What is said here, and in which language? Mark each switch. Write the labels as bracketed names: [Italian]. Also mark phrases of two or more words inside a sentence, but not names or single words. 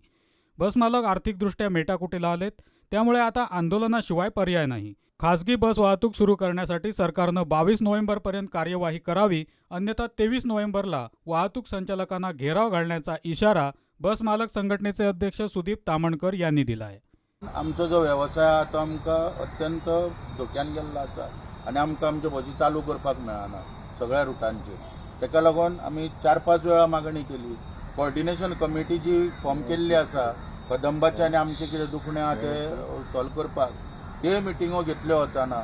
[Marathi] बसमालक आर्थिकदृष्ट्या मेटाकुटीला आलेत. त्यामुळे आता आंदोलनाशिवाय पर्याय नाही. खासगी बस वाहतूक सुरू करण्यासाठी सरकारनं 22 नोव्हेंबरपर्यंत कार्यवाही करावी, अन्यथा 23 नोव्हेंबरला वाहतूक संचालकांना घेराव घालण्याचा इशारा बस मालक संघटनेचे अध्यक्ष सुदीप तामणकर यांनी दिलाय. [Konkani] आमचो जो व्यवसाय आहा तो आमकां अत्यंत धोक्यान गेल्लो आसा आनी आमकां आमच्यो बसी चालू करपाक मेळना सगळ्या रुटांचेर. ताका लागून आमी 4-5 वेळा मागणी केली. [English] coordination committee [Konkani] जी फॉर्म केल्ली आसा कदंबाचे आनी आमचे कितें दुखणें आहा ते सॉल्व करपाक, ते मिटिंगो घेतल्यो वचना.